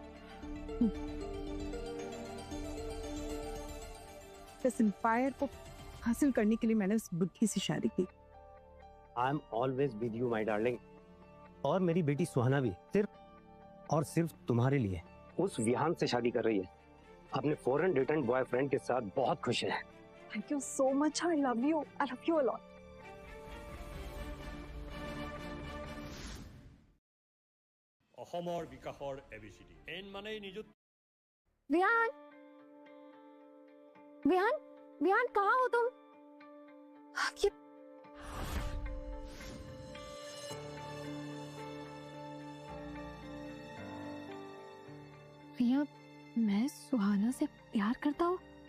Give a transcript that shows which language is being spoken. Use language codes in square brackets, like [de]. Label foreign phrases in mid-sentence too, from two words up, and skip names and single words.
[hi] इस एम्पायर को हासिल करने के लिए मैंने उस बुद्धि से शादी की। [en] I am always with you my darling. [hi] और मेरी बेटी सुहाना भी सिर्फ और सिर्फ तुम्हारे लिए उस विहान से शादी कर रही है। अपने [en] foreign return boyfriend [hi] के साथ बहुत खुश है। [en] thank you so much, I love you a lot. [as] অসমৰ বিকাশৰ ABCD এন মানে নিযুত [hi] विहान, विहान, विहान कहाँ हो तुम? ये रिया, मैं सुहाना से प्यार करता हूँ।